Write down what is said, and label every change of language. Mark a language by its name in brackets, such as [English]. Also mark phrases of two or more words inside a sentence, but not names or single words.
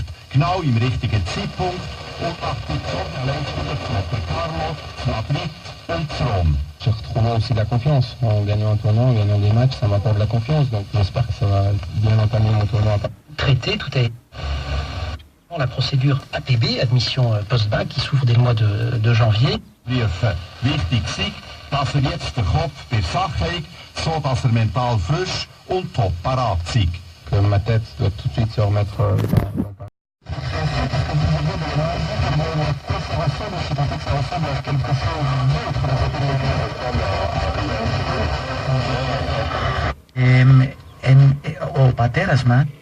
[German] Genau im richtigen Zeitpunkt und nach der Leistungen von Carlos, Madrid und Rom. [French] J'ai retrouvé aussi de la confiance. En gagnant un tournoi, en gagnant des matchs, ça m'apporte de la confiance. Donc j'espère que ça va bien entamer mon tournoi. Traité, tout est... La procédure APB, admission post-bac, qui s'ouvre dès le mois de janvier. [German] Wichtig ist, dass jetzt der Kopf bei Sache hat, so dass mental frisch und top parat ist. [French] Que ma tête doit tout de suite se remettre dans [Greek] Ο πατέρας μας